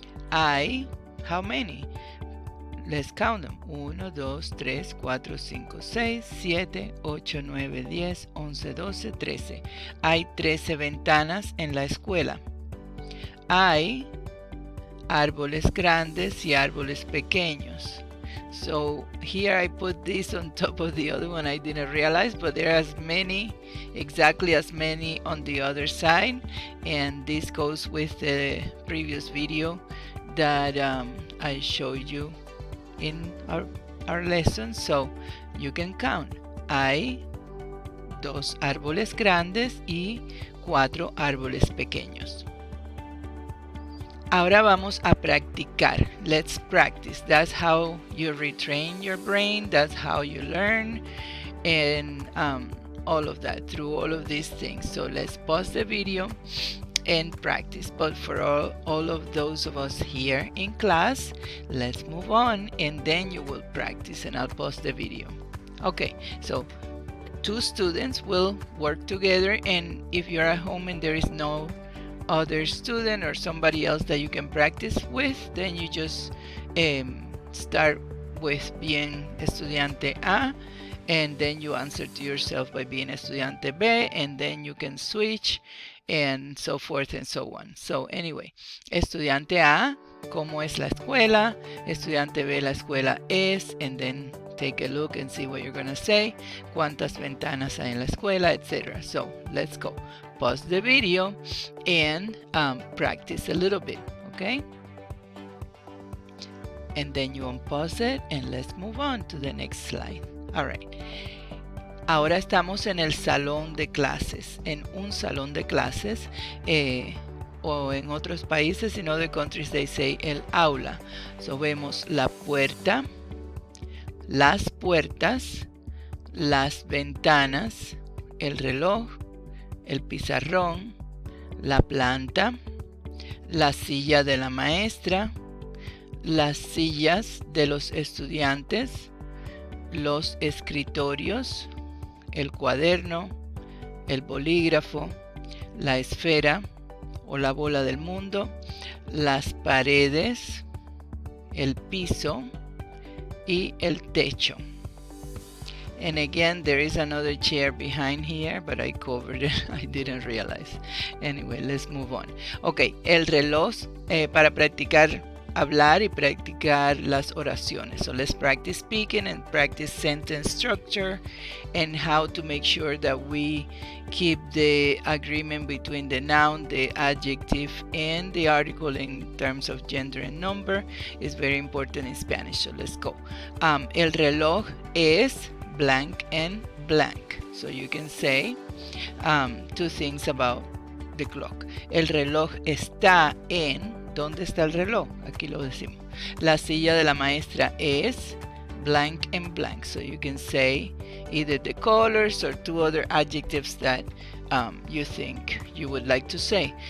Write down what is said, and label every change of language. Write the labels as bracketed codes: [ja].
[es] Hay, [en] how many? Let's count them. 1, 2, 3, 4, 5, 6, 7, 8, 9, 10, 11, 12, 13. [es] Hay 13 ventanas en la escuela. Hay árboles grandes y árboles pequeños. [en] So here I put this on top of the other one. I didn't realize, but there are as many, exactly as many on the other side. And this goes with the previous video that I showed you in our lesson, so you can count. [es] Hay 2 árboles grandes y 4 árboles pequeños. Ahora vamos a practicar. [en] Let's practice. That's how you retrain your brain. That's how you learn, and all of that, through all of these things. So let's pause the video and practice. But for all of those of us here in class, let's move on, and then you will practice, and I'll pause the video. Okay, so 2 students will work together, and if you're at home and there is no other student or somebody else that you can practice with, then you just start with being estudiante A, and then you answer to yourself by being estudiante B, and then you can switch and so forth and so on. So anyway, [es] estudiante A, ¿cómo es la escuela? Estudiante B, la escuela es, [en] and then take a look and see what you're going to say. [es] ¿Cuántas ventanas hay en la escuela? [en] Etc. So let's go. Pause the video and practice a little bit, okay? And then you unpause it and let's move on to the next slide. All right. [es] Ahora estamos en el salón de clases, en un salón de clases, o en otros países, [en] in other countries they say [es] el aula. [en] So [es] vemos la puerta, las puertas, las ventanas, el reloj, el pizarrón, la planta, la silla de la maestra, las sillas de los estudiantes, los escritorios, el cuaderno, el bolígrafo, la esfera o la bola del mundo, las paredes, el piso y el techo. [en] And again, there is another chair behind here, but I covered it. I didn't realize. Anyway, let's move on. [es] Ok, el reloj para practicar hablar y practicar las oraciones. [en] So let's practice speaking and practice sentence structure and how to make sure that we keep the agreement between the noun, the adjective, and the article in terms of gender and number. Is very important in Spanish. So let's go. [es] El reloj es [en] blank and blank. So you can say 2 things about the clock. [es] El reloj está en... ¿Dónde está el reloj? Aquí lo decimos. La silla de la maestra es [en] blank and blank. So you can say either the colors or 2 other adjectives that you think you would like to say.